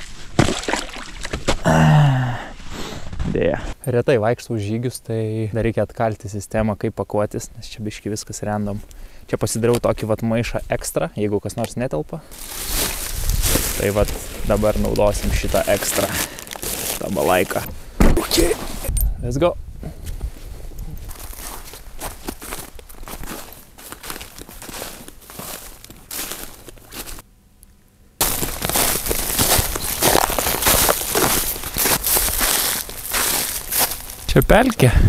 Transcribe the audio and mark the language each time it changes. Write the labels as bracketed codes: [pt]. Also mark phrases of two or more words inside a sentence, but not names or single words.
[lt] Dėja. Retai vaikštau žygius, tai dar reikia atkalti sistemą, kaip pakuotis, nes čia biški viskas random. Čia pasidariau tokį vat maišą ekstra, jeigu kas nors netelpa. Tai vat dabar naudosim šitą ekstra, šitą balaiką. [en] Okay. Let's go. [lt] Čia pelkė.